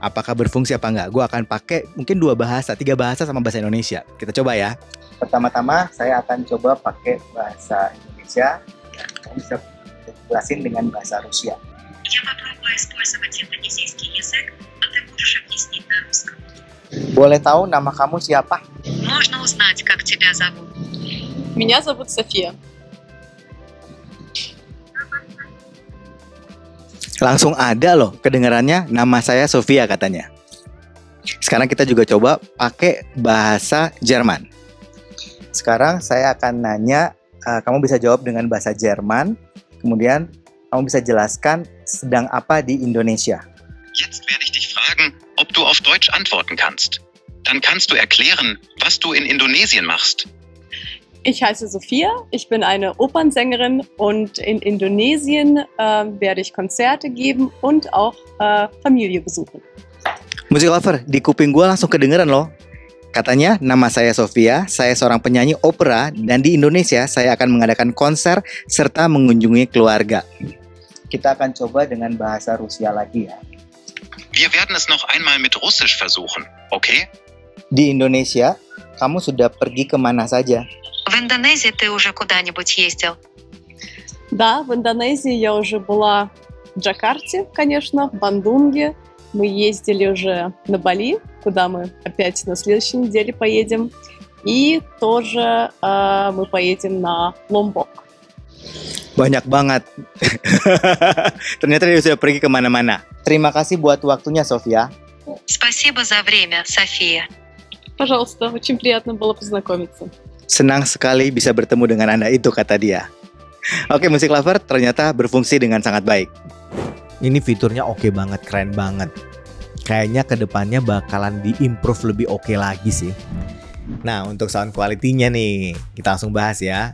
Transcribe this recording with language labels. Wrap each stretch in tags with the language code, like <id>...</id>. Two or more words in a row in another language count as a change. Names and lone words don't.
<id>Apakah berfungsi apa enggak? Gue akan pakai mungkin 2 bahasa, 3 bahasa sama bahasa Indonesia. Kita coba ya. Pertama-tama saya akan coba pakai bahasa Indonesia. Saya bisa jelasin dengan bahasa Rusia. Boleh tahu nama kamu siapa?</id> <ru>Можно узнать, как тебя зовут? Меня зовут София.</ru> <id>Langsung ada loh kedengarannya, nama saya Sofia katanya. Sekarang kita juga coba pakai bahasa Jerman. Sekarang saya akan nanya, kamu bisa jawab dengan bahasa Jerman. Kemudian kamu bisa jelaskan sedang apa di Indonesia.</id> <de>Jetzt werde ich dich fragen, ob du auf Deutsch antworten kannst. Dann kannst du erklären, was du in Indonesien machst. Ich heiße Sophia, ich bin eine Opernsängerin und in Indonesien werde ich Konzerte geben und auch Familie besuchen. Music Lover,</de> <id>di kuping gue langsung kedengeran loh. Katanya, nama saya Sofia, saya seorang penyanyi opera dan di Indonesia saya akan mengadakan konser serta mengunjungi keluarga. Kita akan coba dengan bahasa Rusia lagi ya.</id> <de>Wir werden es noch einmal mit Russisch versuchen, okay?</de> <id>Di Indonesia, kamu sudah pergi kemana saja?</id> <ru>В Индонезии ты уже куда-нибудь ездил? Да, в Индонезии я уже была в Джакарте, конечно, в Бандунге. Мы ездили уже на Бали, куда мы опять на следующей неделе поедем. И тоже мы поедем на Ломбок.</ru> <id>Banyak banget. Ternyata dia sudah pergi kemana-mana. Terima kasih buat waktunya, Sofia.</id> <ru>Спасибо за время, София. Пожалуйста, очень приятно было познакомиться.</ru> <id>Senang sekali bisa bertemu dengan Anda, itu kata dia. Oke, Music Lover, ternyata berfungsi dengan sangat baik. Ini fiturnya oke banget, keren banget. Kayaknya kedepannya bakalan di-improve lebih oke lagi sih. Nah, untuk</id> <en>sound quality-</en> <id>nya nih, kita langsung bahas ya.</id>